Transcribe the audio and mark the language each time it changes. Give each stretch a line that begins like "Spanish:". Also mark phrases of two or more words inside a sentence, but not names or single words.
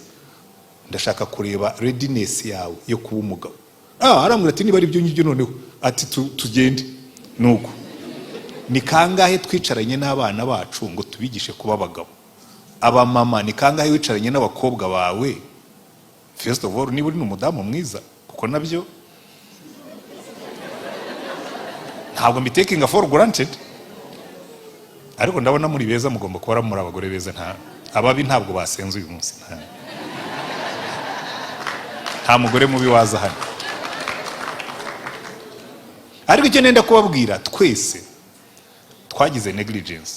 Kinyarwanda: Ndashaka kureba readiness yawe yo kuba umugabo. Arambwira ati niba ari byo ngibyo noneho ati tugende. Nuko ni kangahe twicaranye n'abana bacu ngo tubigishe kuba abagabo? Aba mama ni kangahe wicaranye n'abakobwa bawe?
English: First of all,
Kinyarwanda: niba uri n'umudamu mwiza, kuko nabyo ntabwo mbitakinga
English: for granted,
Kinyarwanda: ariko ndabona muri beza, mugomba kuba muri abagore beza. Ababi ntabwo basenze uyu munsi, nta mugore mubi waza hano. Ariko icyo nenda kubabwira, twese twagize negligence.